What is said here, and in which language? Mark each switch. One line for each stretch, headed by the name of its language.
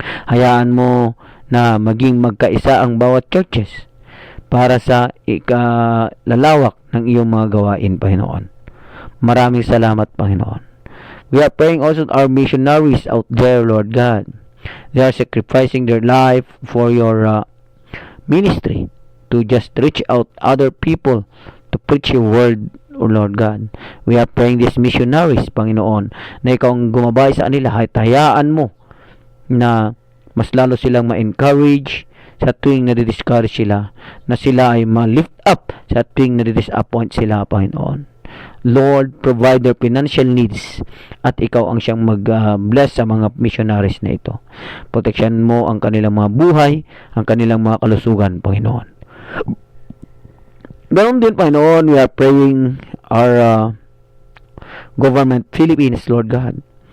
Filipino: Hayaan mo na maging magkaisa ang bawat churches para sa ikalalawak ng iyong mga gawain, Panginoon. Maraming salamat, Panginoon.
English: We are praying also our missionaries out there, Lord God. They are sacrificing their life for your ministry, to just reach out other people, to preach your word, O Lord God. We are praying these missionaries,
Filipino: Panginoon, na ikaw ang gumabay sa kanila. Hayaan mo na mas lalo silang ma-encourage sa tuwing nadi-discourage sila, na sila ay ma-lift up sa tuwing nadi-disappoint sila, Panginoon. Lord,
English: provide their financial needs
Filipino: at ikaw ang siyang mag-bless sa mga missionaries na ito. Proteksyon mo ang kanilang mga buhay, ang kanilang mga kalusugan, Panginoon. Ganoon din,
English: Panginoon, we are praying our government, Philippines, Lord God.